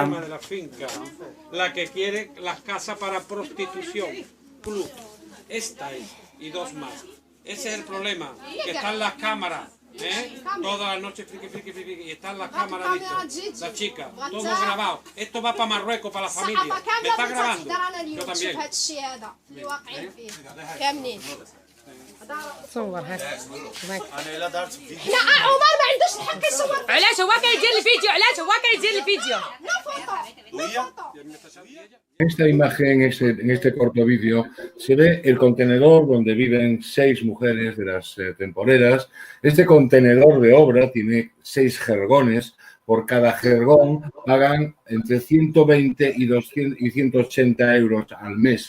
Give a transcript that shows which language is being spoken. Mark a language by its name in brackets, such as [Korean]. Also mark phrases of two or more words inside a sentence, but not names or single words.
[Spanish] El problema de la finca, la que quiere las casas para prostitución, club. Esta es, y 2 más. Ese es el problema, que están las cámaras, todas las noches y están las cámaras listas, las chicas, todo grabado. Esto va para Marruecos, para la familia. ¿Me está grabando? Yo también. [Arabic] صور هات انا لا دارت فيديو لا عمر ما عندوش الحق يصور علاش هو كيدير الفيديو علاش هو كيدير الفيديو [Spanish] En esta imagen, en este corto vídeo, se ve el contenedor donde viven 6 mujeres de las temporeras. Este contenedor de obra tiene 6 jergones. Por cada jergón pagan entre 120 y 180 euros al mes.